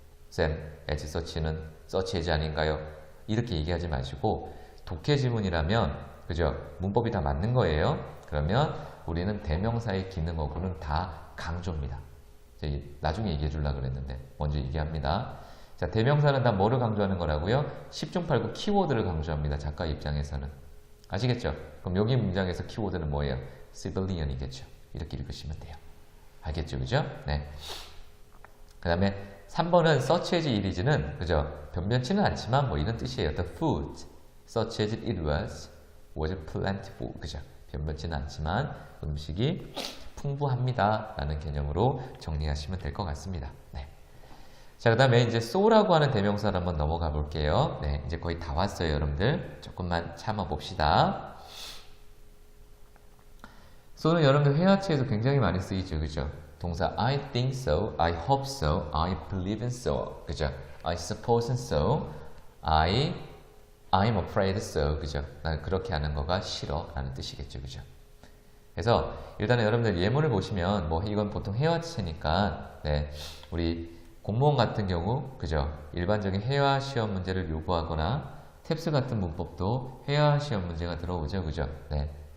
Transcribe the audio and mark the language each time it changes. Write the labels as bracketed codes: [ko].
[ko] 쌤, as such는 such as 아닌가요? 이렇게 얘기하지 마시고 독해 지문이라면 그죠? 문법이 다 맞는 거예요. 그러면 우리는 대명사의 기능어구는 다 강조입니다. 나중에 얘기해 주려고 그랬는데 먼저 얘기합니다. 자, 대명사는 다 뭐를 강조하는 거라고요? 10중 8구 키워드를 강조합니다. 작가 입장에서는. 아시겠죠? 그럼 여기 문장에서 키워드는 뭐예요? civilian이겠죠. 이렇게 읽으시면 돼요. 알겠죠? 그죠? 네. 그 다음에 3번은 such as it is는 그죠? 변변치는 않지만 뭐 이런 뜻이에요. [en] The food such as it was plentiful. [ko] 그죠? 변변치는 않지만 음식이 풍부합니다. 라는 개념으로 정리하시면 될 것 같습니다. 네. 자, 그 다음에 이제 so라고 하는 대명사를 한번 넘어가 볼게요. 네, 이제 거의 다 왔어요, 여러분들. 조금만 참아 봅시다. so는 여러분들 회화치에서 굉장히 많이 쓰이죠, 그죠? [en] 동사 I think so, I hope so, I believe in so, 그죠? I suppose so, I'm afraid so, 그죠? [ko] 난 그렇게 하는 거가 싫어 라는 뜻이겠죠, 그죠? 그래서 일단은 여러분들 예문을 보시면 뭐 이건 보통 회화체니까 네, 우리 공무원 같은 경우, 그죠? 일반적인 회화 시험 문제를 요구하거나 탭스 같은 문법도 회화 시험 문제가 들어오죠, 그죠? 네.